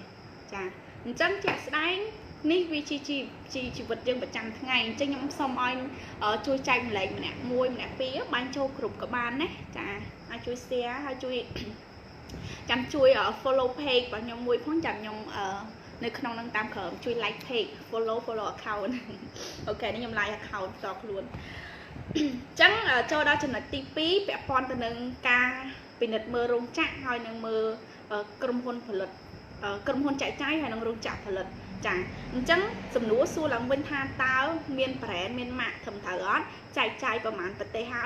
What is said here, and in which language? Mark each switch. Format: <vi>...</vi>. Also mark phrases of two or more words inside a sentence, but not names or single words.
<km>ចាអញ្ចឹងជាក់ស្ដែងនេះវាជាជីវិតយើងប្រចាំថ្ងៃអញ្ចឹងខ្ញុំសូមឲ្យជួយចែកម្លែកម្នាក់មួយម្នាក់ពីរបានចូលគ្រប់ក៏បានណាចាអាចជួយ share ហើយជួយចាំជួយ</km> <en>follow page</en> <km>របស់ខ្ញុំមួយផងចាំខ្ញុំនៅក្នុងនឹងតាមក្រោមជួយ</km> <en>like page follow account</en> <km>អូខេនេះខ្ញុំ</km> <en>like account</en> <km>ផ្ទាល់ខ្លួនអញ្ចឹងចូលដល់ចំណុចទី2ពាក់ព័ន្ធទៅនឹងការពិនិត្យមើលរោងចក្រហើយនឹងមើលក្រុមហ៊ុនផលិតក្រុមហ៊ុនចែកចាយ ហើយនឹងរោងចក្រផលិតចាអញ្ចឹងសំណួរសួរឡើងវិញថាតើមាន brand មានម៉ាកត្រឹមត្រូវអត់ចែកចាយប្រហែលប្រទេសហើយ</km>